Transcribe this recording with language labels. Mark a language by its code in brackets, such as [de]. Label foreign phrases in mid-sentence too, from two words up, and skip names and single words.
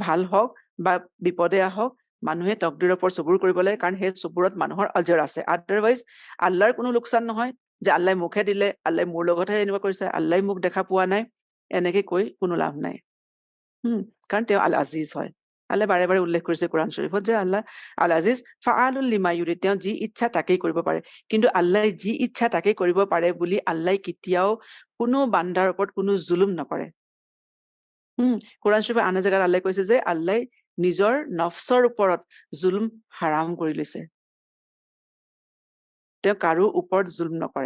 [as] ভাল হওক বা বিপদে আহক, মানুহে তকদিৰৰ ওপৰত চবুৰ কৰিব লাগে, কাৰণ সেই চবুৰত মানুহৰ আজৰ আছে। আদাৰৱাইজ আল্লাহৰ কোনো লোকচান নহয় যে আল্লাহ মুখে দিলে, আল্লাহ মোৰ লগতহে এনেকুৱা কৰিছে, আল্লাহ মোক দেখা পোৱা নাই, এনেকে কৈ কোনো লাভ নাই। কাৰণ তেওঁ আল আজিজ হয়। আল্লাহ বাৰে বাৰে উল্লেখ কৰিছে কোৰআন শৰীফত যে আল্লাহ আল আজিজ [ar] فعال لما يريد, [as] তেওঁ যি ইচ্ছা তাকেই কৰিব পাৰে। কিন্তু আল্লাহ যি ইচ্ছা তাকেই কৰিব পাৰে বুলি আল্লাহ কেতিয়াও কোনো বান্দাৰ ওপৰত কোনো জুলুম নকৰে। কোৰাণ শৰীফৰ আন জেগাত আল্লাহে কৈছে যে আল্লাহে নিজৰ নফছৰ ওপৰত জুলম হাৰাম কৰি লৈছে, তেওঁ কাৰো ওপৰত জুলম নকৰে।